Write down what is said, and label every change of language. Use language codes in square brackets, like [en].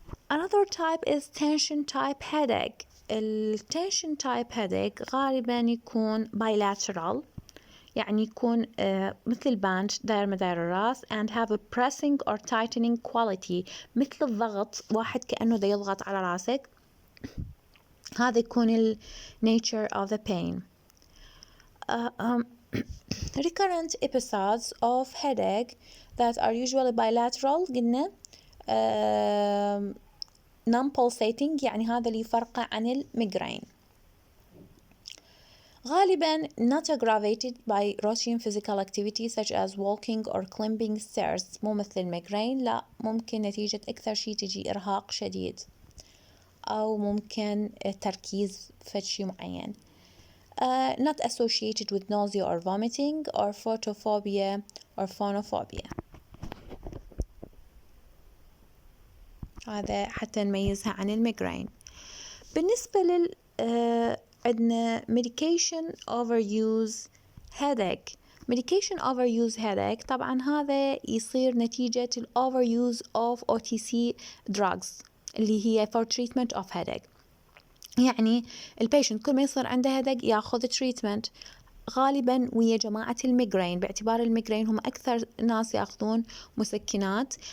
[en] Another type is tension type headache. [ar] tension type headache غالبا يكون bilateral، يعني يكون مثل الباند داير مدار الراس [en] and have a pressing or tightening quality، [ar] مثل الضغط، واحد كأنه دا يضغط على راسك. هذا يكون ال nature of the pain. [en] recurrent episodes of headache that are usually bilateral [ar] قلنا [en] non-pulsating، [ar] يعني هذا اللي يفرقه عن الميغرين. غالبا [en] not aggravated by routine physical activity such as walking or climbing stairs، [ar] مو مثل الميغرين، لا ممكن نتيجة أكثر شيء تجي إرهاق شديد أو ممكن تركيز في شيء معين. [en] not associated with nausea or vomiting or photophobia or phonophobia. [ar] هذا حتى نميزها عن الميغرين. بالنسبة لل عندنا medication overuse headache. [en] medication overuse headache [ar] طبعا هذا يصير نتيجة ال [en] overuse of OTC drugs [ar] اللي هي [en] for treatment of headache. [ar] يعني البيشنت كل ما يصير عنده headache ياخذ treatment غالبا ويا جماعة الميغرين، باعتبار الميغرين هم أكثر ناس يأخذون مسكنات.